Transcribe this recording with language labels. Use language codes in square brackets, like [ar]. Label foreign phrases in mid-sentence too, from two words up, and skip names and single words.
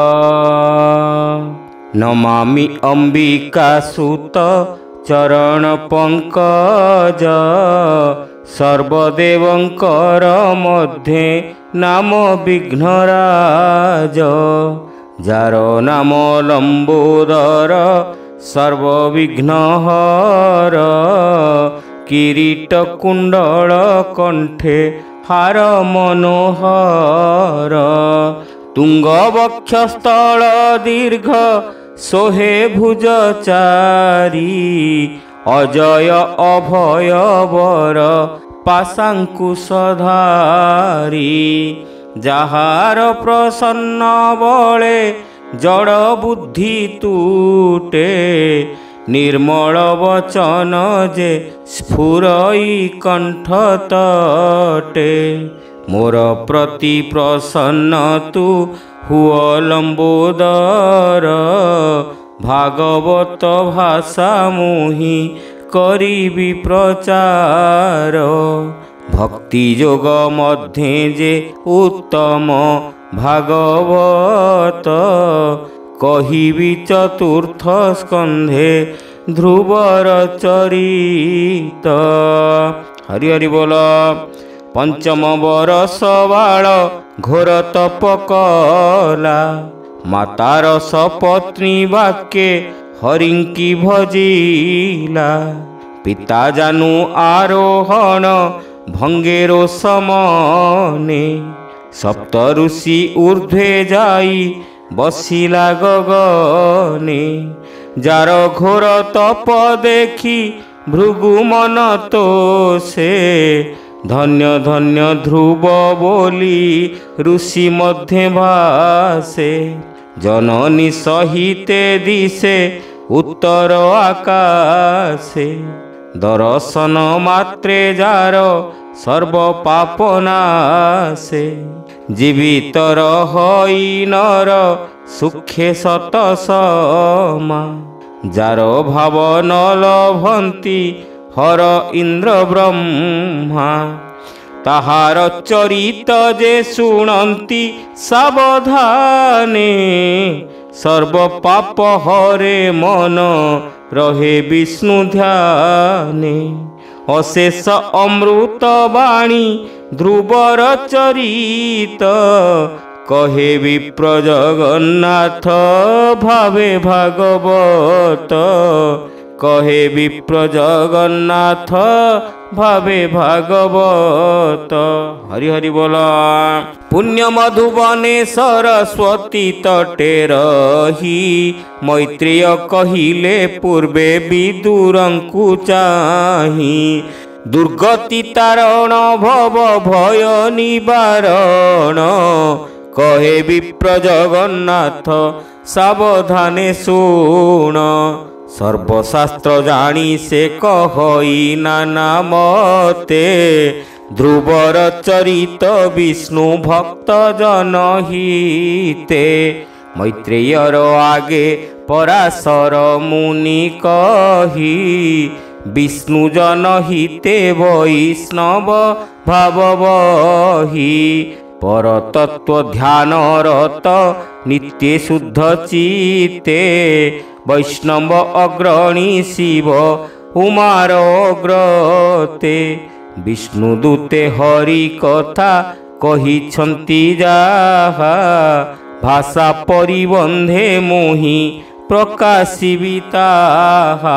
[or] ନମାମି ଅମ୍ବିକାସୁତ ଚରଣ ପଙ୍କଜ ସର୍ବଦେବଙ୍କର ମଧ୍ୟେ ନାମ ବିଘ୍ନରାଜ। ଯାର ନାମ ଲମ୍ବୋଦର ସର୍ବବିଘ୍ନହର କିରୀଟ କୁଣ୍ଡଳ କଣ୍ଠେ ହାର ମନୋହର। ତୁଙ୍ଗବକ୍ଷସ୍ଥଳ ଦୀର୍ଘ ସୋହେ ଭୁଜଚାରି ଅଜୟ ଅଭୟ ବର ପାଶାଙ୍କୁଶଧାରୀ। ଯାହାର ପ୍ରସନ୍ନ ବଳେ ଜଡ଼ ବୁଦ୍ଧି ଟୁଟେ ନିର୍ମଳ ବଚନ ଯେ ସ୍ଫୁରଇ କଣ୍ଠ ତଟେ। ମୋର ପ୍ରତି ପ୍ରସନ୍ନ ତୁ ହୁଅ ଲମ୍ବୋଦର ଭାଗବତ ଭାଷା ମୁହି କରିବି ପ୍ରଚାର। ଭକ୍ତି ଯୋଗ ମଧ୍ୟେ ଯେ ଉତ୍ତମ ଭାଗବତ କହିବି ଚତୁର୍ଥ ସ୍କନ୍ଧେ ଧ୍ରୁବର ଚରିତ। ହରି ହରି ବୋଲ। ପଞ୍ଚମ ବରଷ ବାଳ ଘୋର ତପ କଲା ମାତାର ସପତ୍ନୀ ବାକ୍ୟେ ହରିଙ୍କି ଭଜିଲା। ପିତା ଜାନୁ ଆରୋହଣ ଭଙ୍ଗେରୋ ସମନେ ସପ୍ତ ଋଷି ଊର୍ଦ୍ଧ୍ୱେ ଯାଇ ବସିଲା ଗଗନେ। ଯାର ଘୋର ତପ ଦେଖି ଭୃଗୁ ମନ ତୋଷେ ଧନ୍ୟ ଧନ୍ୟ ଧ୍ରୁବ ବୋଲି ଋଷି ମଧ୍ୟ ଭାସେ। ଜନନୀ ସହିତେ ଦିଶେ ଉତ୍ତର ଆକାଶେ ଦର୍ଶନ ମାତ୍ରେ ଯାର ସର୍ବ ପାପ ନାଶେ। ଜୀବିତ ରହି ନର ସୁଖେ ଶତ ସମା ଯାର ଭାବ ନ ଲଭନ୍ତି ହର ଇନ୍ଦ୍ର ବ୍ରହ୍ମା। ତାହାର ଚରିତ ଯେ ଶୁଣନ୍ତି ସାବଧାନେ ସର୍ବ ପାପ ହରେ ମନ ରହେ ବିଷ୍ଣୁ ଧ୍ୟାନେ। ଅଶେଷ ଅମୃତ ବାଣୀ ଧ୍ରୁବର ଚରିତ କହେ ବିପ୍ର ଜଗନ୍ନାଥ ଭାବେ ଭାଗବତ। କହେ ବିପ୍ର ଜଗନ୍ନାଥ ଭାବେ ଭାଗବତ। ହରି ହରି ବୋଲ। ପୁଣ୍ୟ ମଧୁବନେ ସରସ୍ୱତୀ ତଟେ ରହି ମୈତ୍ରେୟ କହିଲେ ପୂର୍ବେ ବିଦୁରଙ୍କୁ ଚାହି। ଦୁର୍ଗତି ତାରଣ ଭବ ଭୟ ନିବାରଣ କହେ ବିପ୍ର ଜଗନ୍ନାଥ ସାବଧାନେ ଶୁଣ। ସର୍ବଶାସ୍ତ୍ର ଜାଣି ସେ କହଇ ନାନା ମତେ ଧ୍ରୁବର ଚରିତ ବିଷ୍ଣୁ ଭକ୍ତ ଜନହିତେ। ମୈତ୍ରେୟର ଆଗେ ପରାଶର ମୁନି କହି ବିଷ୍ଣୁ ଜନହିତେ ବୈଷ୍ଣବ ଭାବ ବହି। ପରତତ୍ତ୍ୱ ଧ୍ୟାନ ରତ ନିତ୍ୟ ଶୁଦ୍ଧ ଚିତ୍ତେ ବୈଷ୍ଣବ ଅଗ୍ରଣୀ ଶିବ ଉମାର ଅଗ୍ରତେ। ବିଷ୍ଣୁଦୂତେ ହରି କଥା କହିଛନ୍ତି ଯାହା ଭାଷା ପରିବନ୍ଧେ ମୋହି ପ୍ରକାଶିବି ତାହା।